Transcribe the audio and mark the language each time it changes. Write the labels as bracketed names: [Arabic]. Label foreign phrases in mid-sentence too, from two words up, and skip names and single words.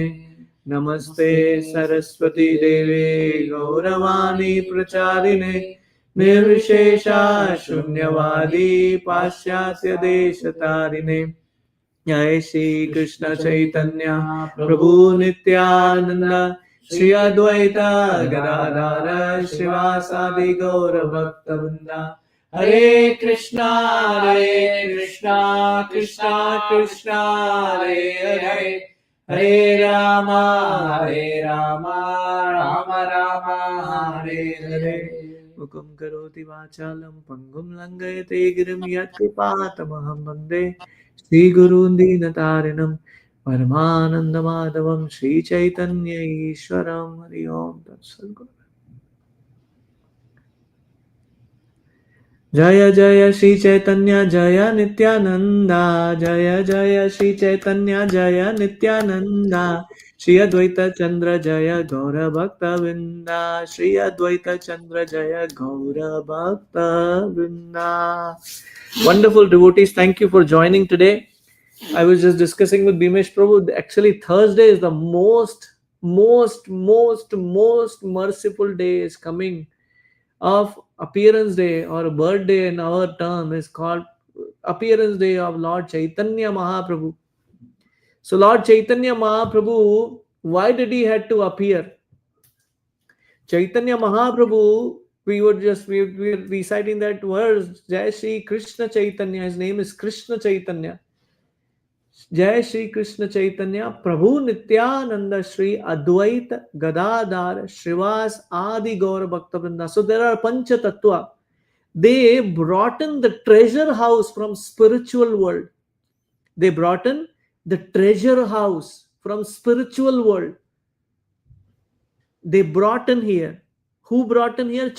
[Sanskrit] नमस्ते सरस्वती देवे गौरवाणी प्रचारिणे निर्विशेषा शून्यवादी पाश्चात्य देशतारिणे। जय श्री कृष्ण चैतन्य प्रभु नित्यानंद श्री अद्वैत गदाधर श्रीवासादि गौर भक्तवृंद। हरे कृष्णा कृष्णा कृष्णा हरे हरे हरे राम राम राम हरे हरे। मुखं करोति वाचालं पंगुं लंघयते गिरिं यत्कृपातमहं वन्दे श्रीगुरून् दीनतारिणं परमानन्दमाधवं श्रीचैतन्य ईश्वरं। हरि ओम तत्सत्। जय जय श्री चैतन्य जय नित्यानंदा जय जय श्री चैतन्य जय नित्यानंदा श्री अद्वैत चंद्र जय गौर भक्त वृंदा श्री अद्वैत चंद्र जय गौर भक्त वृंदा। [English] Wonderful devotees, thank you for joining today. I was just discussing with Bimesh Prabhu. Actually, Thursday is the most merciful day is coming of appearance day or birthday in our term is called appearance day of Lord Chaitanya Mahaprabhu. So Lord Chaitanya Mahaprabhu, why did he had to appear? Chaitanya Mahaprabhu, we were reciting that verse, Jai Shri Krishna Chaitanya. His name is Krishna Chaitanya. [Sanskrit] जय श्री कृष्ण चैतन्य प्रभु नित्यानंद श्री अद्वैत गदाधर श्रीवास आदि गौर भक्तवृंदा. [English] So there are [Sanskrit] पञ्च तत्त्व. [English] They brought in the treasure house from spiritual world. They brought in the treasure house from spiritual world. They brought in here. Who brought in here?